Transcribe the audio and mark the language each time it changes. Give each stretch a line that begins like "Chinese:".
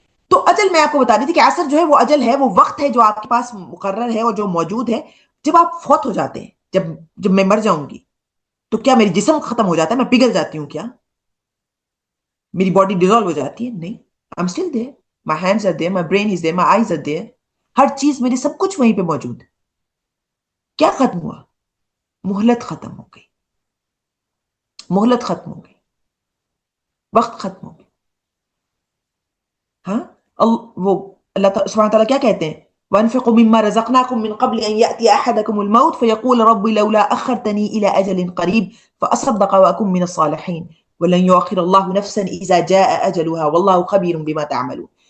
Urdu: تو اجل میں آپ کو بتا دی تھی کہ عصر جو ہے وہ اجل ہے، وہ وقت ہے جو آپ کے پاس مقرر ہے اور جو موجود ہے. جب آپ فوت ہو جاتے ہیں، جب میں مر جاؤں گی، تو کیا میری جسم ختم ہو جاتا ہے، میں پگھل جاتی ہوں کیا؟ میری باڈی ڈیزالو ہو جاتی ہے؟ نہیں.
English: I'm still there. My hands are there, my brain is there, my eyes are there.
Urdu: ہر چیز میری، سب کچھ وہیں پہ موجود ہے. کیا ختم ہوا؟ مہلت ختم ہو گئی، مہلت ختم ہو گئی، وقت ختم ہو گئی. ہاں، وہ اللہ سبحانہ تعالیٰ کیا کہتے ہیں؟
Arabic: وَأَنفِقُوا مِمَّا رَزَقْنَاكُم مِّن قَبْلِ أَن يَأْتِيَ أَحَدَكُمُ الْمَوْتُ فَيَقُولَ رَبِّ لَوْلَا أَخَّرْتَنِي إِلَىٰ أَجَلٍ قَرِيبٍ فَأَصَدَّقَ وَأَكُن مِّنَ الصَّالِحِينَ وَلَن يُؤَخِّرَ اللَّهُ نَفْسًا إِذَا جَاءَ أَجَلُهَا وَاللَّهُ خَبِيرٌ بِمَا تَعْمَلُونَ.